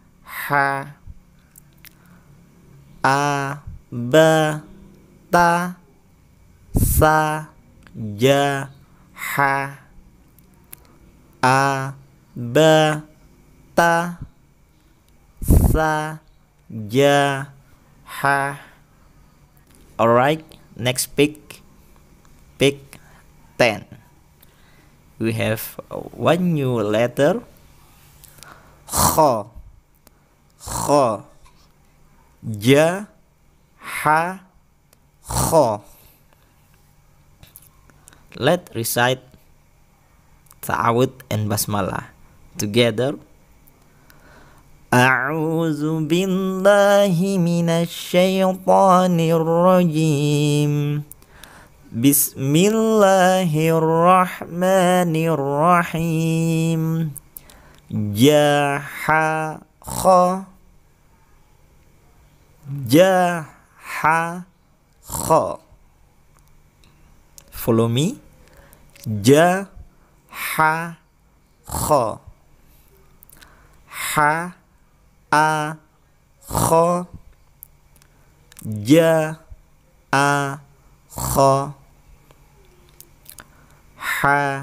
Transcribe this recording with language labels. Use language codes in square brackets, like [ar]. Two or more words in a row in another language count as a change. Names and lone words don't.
[ar] Abata. Sajaha. Abata. Sajaha. [en] Alright, next pick 10. We have one new letter. [ar] Kha. Kha. Ja, ha, kha. [en] Let's recite ta'awud and basmalah together. [ar] أعوذ بالله من الشيطان الرجيم. بسم الله الرحمن الرحيم. Jaha, kha. Jaha, kha. [en] Follow me. [ar] Jaha, kha. Ha. A. Kha. Ja. A. Kha. Ha.